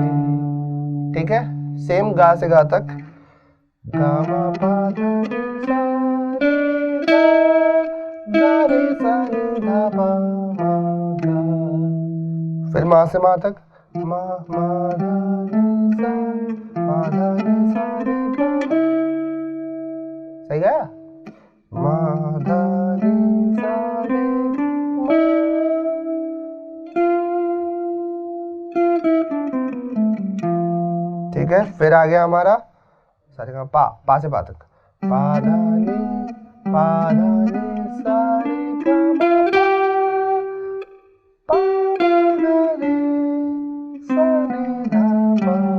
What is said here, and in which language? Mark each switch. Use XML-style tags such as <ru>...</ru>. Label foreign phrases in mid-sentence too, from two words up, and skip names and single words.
<hi>ठीक है, सेम गा से गा तक, गा म प ध रे सा रे गा रे सा रे ध प म ग। फिर मा से मा तक, मा मा ध रे सा, मा ध रे सा रे गा। सही गाया? मा ध रे सा रे गा। ठीक है, फिर आ गया हमारा सारे का पा से पा तक, पा धा नी सा रे गा मा पा मा गा रे सा रे धा पा।</hi>